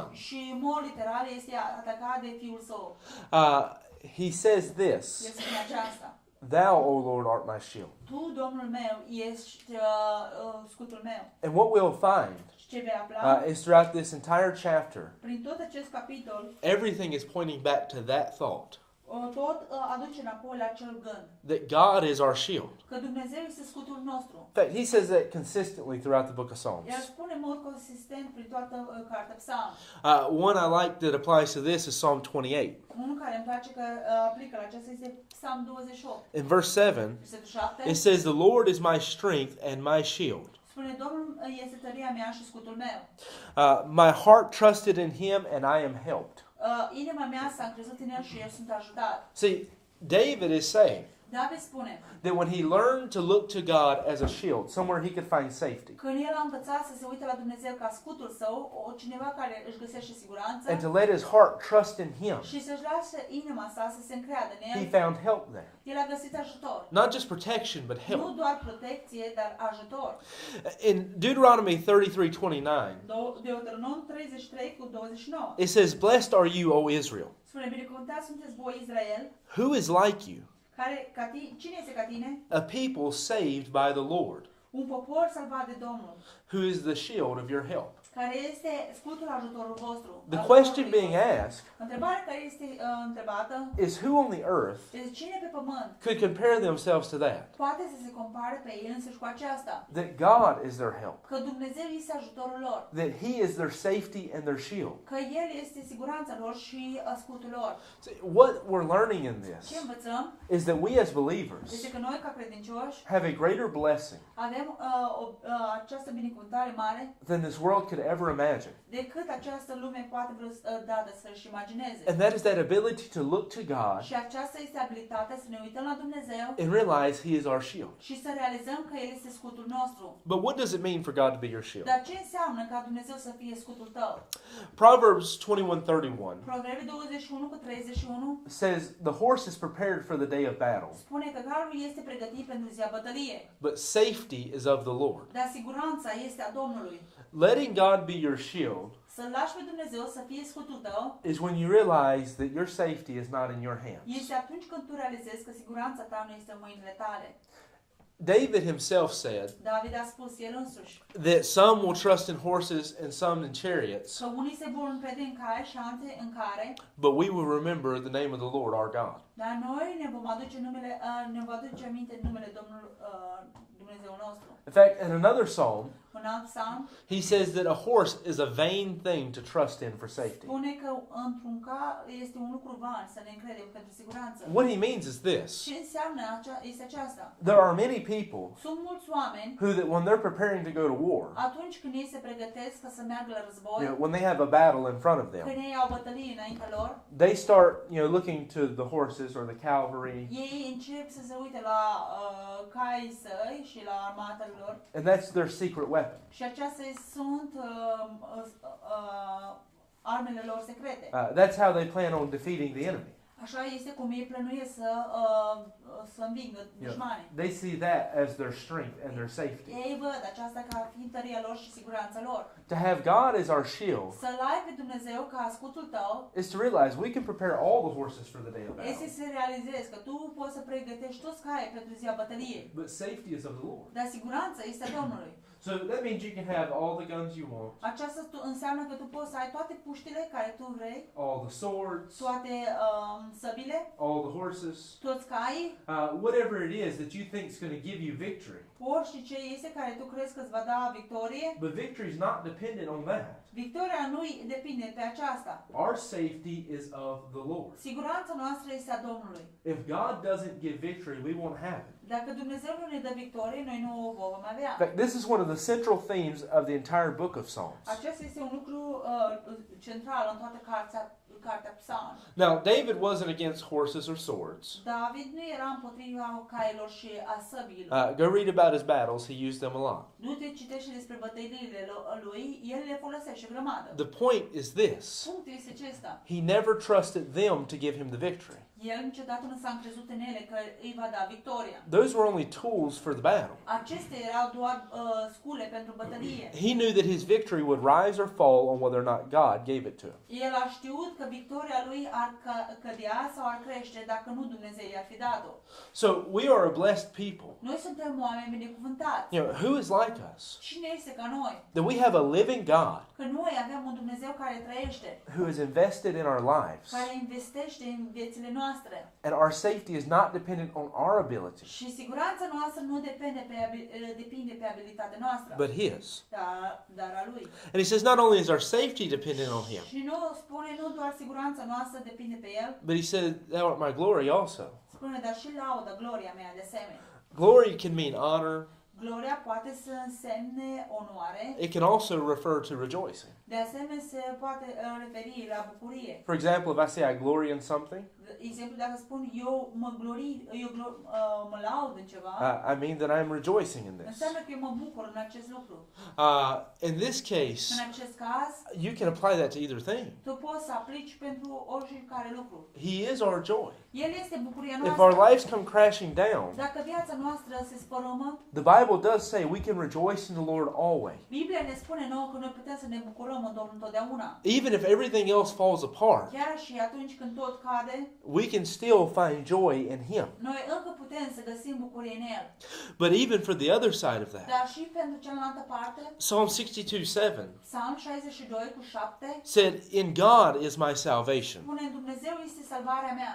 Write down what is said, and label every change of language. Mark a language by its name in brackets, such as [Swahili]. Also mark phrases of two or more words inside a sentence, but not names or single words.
[Romanian] și în mod literal este atacat de fiul său. [English] he says this, [Romanian] El spune aceasta: [English] Thou, O Lord, art my shield. [Romanian] Tu, Domnul meu, ești scutul meu. [English] And what we'll find [Romanian] Și ce vei afla [English] is throughout this entire chapter, [Romanian] prin tot acest capitol, [English] everything is pointing back to that thought, [Romanian] tot aduce înapoi la acel gând [English] that God is our shield. [Romanian] că Dumnezeu este scutul nostru. [English] In fact, he says that consistently throughout the book of Psalms. [Romanian] El spune în mod consistent prin toată cartea Psalmi. [English] One I like that applies to this is Psalm 28. [Romanian] Unul care îmi place că aplică la aceasta este Psalm 28. [English] In verse 7, [Romanian] Versetul 7 [English] it says, The Lord is my strength and my shield. [Romanian] spune: Domnul este tăria mea și scutul meu. [English] My heart trusted in him and I am helped. [Romanian] Inima mea s-a încrezut în el și eu sunt ajutat. [English] See, David is saying [Romanian] David spune [English] that when he learned to look to God as a shield, somewhere he could find safety, [Romanian] când el a învățat să se uite la Dumnezeu ca scutul său, cineva care își găsește siguranță [English] and to let his heart trust in him, [Romanian] și să-și lase inima sa să se încreadă în [English] he [Romanian] el, [English] found help there. [Romanian] el a găsit ajutor. [English] Not just protection, but [Romanian] Nu [English] help. [Romanian] doar protecție, dar ajutor. [English] In Deuteronomy 33:29, [Romanian] Deuteronom 33 cu 29. [English] it says, Blessed are you, O Israel. [Romanian] Spune: binecuvântați sunteți voi, Israel, [English] Who is like you? [Romanian] cine este ca tine? [English] A people saved by the Lord, [Romanian] Un popor salvat de Domnul, [English] who is the shield of your help. [Romanian] care este scutul ajutorul vostru. [English] The [Romanian] ajutorului [English] question being [Romanian] vostru. [English] asked [Romanian] Întrebarea care este întrebată [English] is who on the earth [Romanian] este: cine pe pământ [English] could compare themselves to that? [Romanian] poate să se compare pe el însuși cu aceasta? [English] That God is their help, [Romanian] Că Dumnezeu este ajutorul lor, [English] that He is their safety and their shield. [Romanian] că El este siguranța lor și scutul lor. [English] See, what we're learning in [Romanian] Ce [English] this [Romanian] învățăm [English] is that we as believers [Romanian] este că noi, ca credincioși, [English] have a greater blessing [Romanian] avem această binecuvântare mare [English] than this world could ever imagine. [Romanian] decât această lume poate vreodată să-și imagineze. [English] And that is that ability to look to God [Romanian] Și aceasta este abilitatea să ne uităm la Dumnezeu [English] and realize He is our shield. [Romanian] și să realizăm că El este scutul nostru. [English] But what does it mean for God to be your shield? [Romanian] Dar ce înseamnă ca Dumnezeu să fie scutul tău? [English] Proverbs 21:31 [Romanian] Proverbe 21 cu 31 [English] says, The horse is prepared for the day of battle, [Romanian] spune că carul este pregătit pentru ziua bătăliei, [English] but safety is of the Lord. [Romanian] dar siguranța este a Domnului. [English] Letting God be your shield [Romanian] Să-L lași pe Dumnezeu să fie scutul tău [English] is when you realize that your safety is not in your hands. [Romanian] este atunci când tu realizezi că siguranța ta nu este în mâinile tale. [English] David himself said [Romanian] David a spus el însuși [English] that some will trust in horses and some in chariots, [Romanian] că unii se vor încrede în cai și alții în care, [English] but we will remember the name of the Lord our God. [Romanian] dar noi ne vom aduce aminte numele Domnului Dumnezeu nostru. [English] In fact, in another psalm, [Romanian] Un alt psalm [English] he says that a horse is a vain thing to trust in for safety. [Romanian] spune că într-un car este un lucru van să ne încredem pentru siguranță. [English] What he means is this. [Romanian] Ce înseamnă este aceasta? [English] There are many people [Romanian] Sunt mulți oameni [English] who, that when they're preparing to go to war, [Romanian] atunci când ei se pregătesc ca să meargă la război, [English] when they have a battle in front of them, [Romanian] când ei au bătălie înaintea lor, [English] they start, looking to the horses or the cavalry, [Romanian] ei încep să se uite la caii săi și la armata lor [English] and that's their secret weapon. [Romanian] și acestea sunt armele lor secrete. [English] That's how they plan on defeating the enemy. [Romanian] Așa este cum ei plănuiesc să învingă dușmanii. [English] They see that as their strength and their safety. [Romanian] Ei văd aceasta ca fiind tăria lor și siguranța lor. [English] To have God as our shield [Romanian] Să-L ai pe Dumnezeu ca scutul tău [English] is to realize we can prepare all the horses for the day of [Romanian] este [English] battle, [Romanian] să realizezi că tu poți să pregătești toți caii pentru ziua bătăliei. [English] but safety is of the Lord. [Romanian] Dar siguranța este a Domnului. [English] So that means you can have all the guns you want, [Romanian] Aceasta înseamnă că tu poți să ai toate puștile care tu vrei, [English] all the swords, [Romanian] toate săbile, [English] all the horses, [Romanian] toți caii, [English] whatever it is that you think is going to give you victory. [Romanian] orice ce este care tu crezi că îți va da victorie. [English] But victory is not dependent on that. [Romanian] Victoria nu depinde pe aceasta. [English] Our safety is of the Lord. [Romanian] Siguranța noastră este a Domnului. [English] If God doesn't give victory, we won't have it. [Romanian] Dacă Dumnezeu nu ne dă victorie, noi nu o vom avea. [English] In fact, this is one of the central themes of the entire book of Psalms. [Romanian] Acesta este un lucru central în toată cartea Psalmi. [English] Now, David wasn't against horses or swords. [Romanian] David nu era împotriva cailor și a săbilor. [English] Go read about his battles. He used them a lot. [Romanian] Nu te citește despre bătăliile lui, el le folosește grămadă. [English] The point is this. [Romanian] Punctul este acesta. [English] He never trusted them to give him the victory. [Romanian] El niciodată nu s-a încrezut în ele că îi va da victoria. [English] Those were only tools for the battle. [Romanian] Acestea erau doar scule pentru bătălie. [English] He knew that his victory would rise or fall on whether or not God gave it to him. [Romanian] El a știut că victoria lui ar cădea sau ar crește dacă nu Dumnezeu i-ar fi dat-o. [English] So we are a blessed people. [Romanian] Noi suntem oameni binecuvântați. [English] You know, who is like us? [Romanian] Cine este ca noi? [English] That we have a living God [Romanian] Că noi avem un Dumnezeu care trăiește, [English] who is invested in our lives. [Romanian] care investește în viețile noastre. [English] And our safety is not dependent on our ability, [Romanian] Și siguranța noastră nu depinde pe abilitatea noastră, [English] but His. [Romanian] dar a lui. [English] And He says not only is our safety dependent on Him, [Romanian] Și nu spune nu doar siguranța noastră depinde pe el, [English] but He said, "Thou art my glory also." [Romanian] spune dar și laudă, gloria mea de asemenea. [English] Glory can mean honor. [Romanian] Gloria poate să însemne onoare, [English] It can also refer to rejoicing. [Romanian] de asemenea se poate referi la bucurie. [English] For example, if I say I glory in something, [Romanian] Exemplu, dacă spun eu mă laud în ceva, [English] I mean that I'm rejoicing in this. [Romanian] înseamnă că eu mă bucur în acest lucru. [English] In this case, [Romanian] În acest caz, [English] you can apply that to either thing. [Romanian] tu poți să aplici pentru oricare lucru. [English] He is our joy. [Romanian] El este bucuria [English] If [Romanian] noastră. [English] our lives come crashing down, [Romanian] Dacă viața noastră se spărâmă, [English] the Bible does say we can rejoice in the Lord always. [Romanian] Biblia ne spune nouă că noi putem să ne bucurăm în Domnul întotdeauna. [English] Even if everything else falls apart, [Romanian] Chiar și atunci când tot cade, [English] we can still find joy in Him. [Romanian] noi încă putem să găsim bucurie în El. [English] But even for the other side of that, [Romanian] Dar și pentru cealaltă parte, [English] Psalm 62:7 [Romanian] Psalm 62:7 [English] said, "In God is my salvation [Romanian] spune Dumnezeu este salvarea mea